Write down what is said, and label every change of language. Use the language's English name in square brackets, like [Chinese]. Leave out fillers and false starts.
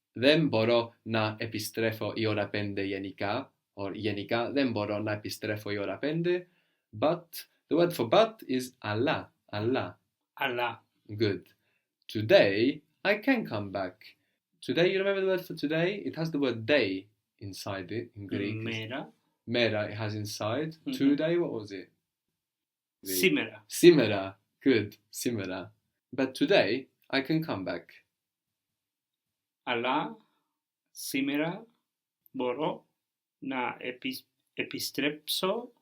[Greek] Δεν μπορώ να επιστρέφω η ώρα 5 γενικά, or γενικά δεν μπορώ να επιστρέφω η ώρα 5. [English] But the word for but is αλλά. [Greek] Αλλά. Αλλά. [English] Good. Today I can come back. Today, you remember the word for today? It has the word day inside it in Greek. [Greek] Μέρα. [English] Mera it has inside. Today, what was it? [Greek] Σήμερα. Σήμερα. [English] Good. [Greek] Σήμερα. [English] But today I can come back. [Greek] Αλλά σήμερα μπορώ να επιστρέψω.